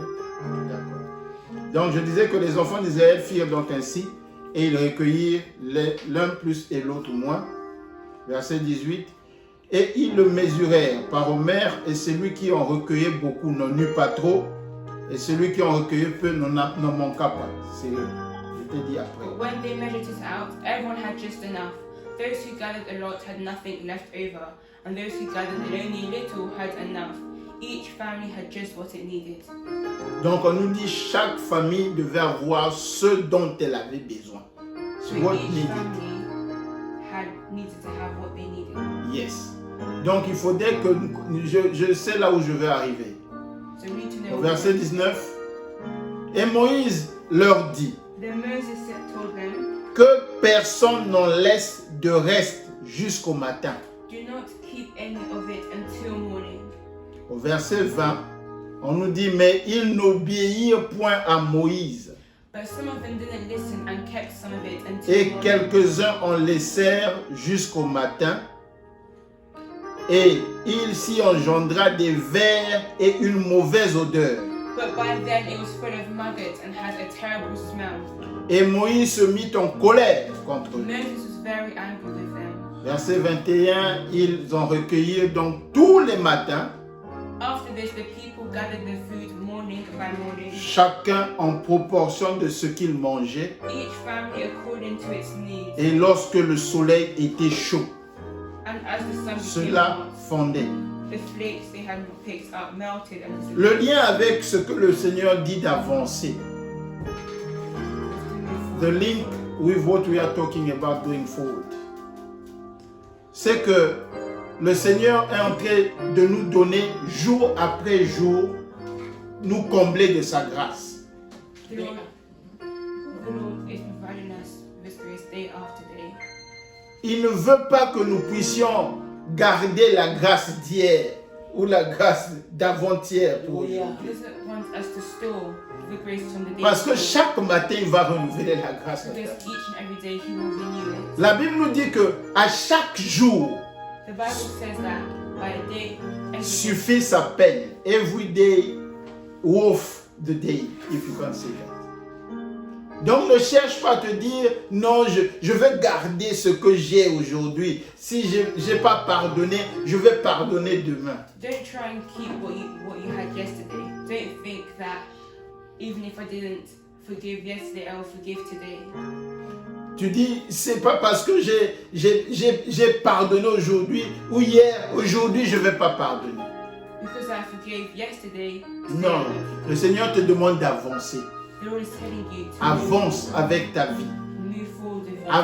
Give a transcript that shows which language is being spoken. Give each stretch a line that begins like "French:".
French: D'accord. Donc je disais que les enfants d'Israël firent donc ainsi, et ils recueillirent l'un plus et l'autre moins. Verset 18. Et ils le mesurèrent par Omer, et celui qui en recueillait beaucoup n'en eut pas trop, et celui qui en recueillait peu n'en manqua pas. C'est je t'ai dit après.
English: But when they measured it out, everyone had just enough. Those who gathered a lot had nothing left over, and those who gathered only a little had enough. Each family had just what it needed.
French: Donc on nous dit chaque famille devait avoir ce dont elle avait besoin.
English: So What each needed. family had needed to have what they needed. Yes.
French: Donc il faudrait que je sais là où je vais arriver.
English: So we need to know.
French: Au verset 19. Et Moïse leur dit
English: Then Moses told them,
French: que personne n'en laisse de reste jusqu'au matin.
English: "Do not keep any of it until morning."
French: Au verset 20, on nous dit mais ils n'obéirent point à Moïse.
English: But some of them didn't listen and kept some of it until
French: Et
English: morning.
French: quelques-uns en laissèrent jusqu'au matin. Et il s'y engendra des vers et une mauvaise odeur.
English: But by then it was full of maggots and had a terrible smell.
French: Et Moïse se mit en colère contre eux.
English: Moses was very angry with them.
French: Verset 21, ils en recueillirent donc tous les matins,
English: After this, the people gathered the food morning by morning,
French: chacun en proportion de ce qu'il mangeait,
English: each family according to its needs.
French: et lorsque le soleil était chaud,
English: And as the sun became
French: cela
English: hot,
French: fondait.
English: the flakes they had picked up melted and
French: Le lien avec ce que le Seigneur dit d'avancer,
English: the link with what we are talking about going forward,
French: c'est que le Seigneur est en train de nous donner jour après jour, nous combler de sa grâce.
English: The Lord is providing us with grace day after day.
French: Il ne veut pas que nous puissions garder la grâce d'hier ou la grâce d'avant-hier pour Alléluia. aujourd'hui.
English: He doesn't want us to store the grace from the day
French: Parce que
English: before,
French: chaque matin, il va renouveler la grâce.
English: because each and every day He will renew it.
French: La Bible nous dit que à chaque jour
English: The Bible says that by a day, every day,
French: suffit sa peine.
English: Every day worth the day, if you can say that.
French: Donc ne cherche pas à te dire non, je vais garder ce que j'ai aujourd'hui. Si je n'ai pas pardonné, je vais pardonner demain.
English: don't try and keep what you had yesterday. Don't think that even if I didn't forgive yesterday, I will forgive today.
French: Tu dis, c'est pas parce que j'ai pardonné aujourd'hui ou hier, aujourd'hui je ne vais pas pardonner.
English: Because I forgave yesterday, today
French: Non,
English: I will forgive.
French: le Seigneur te demande d'avancer.
English: The Lord is telling you to
French: Avance avec ta vie.
English: move forward with your life.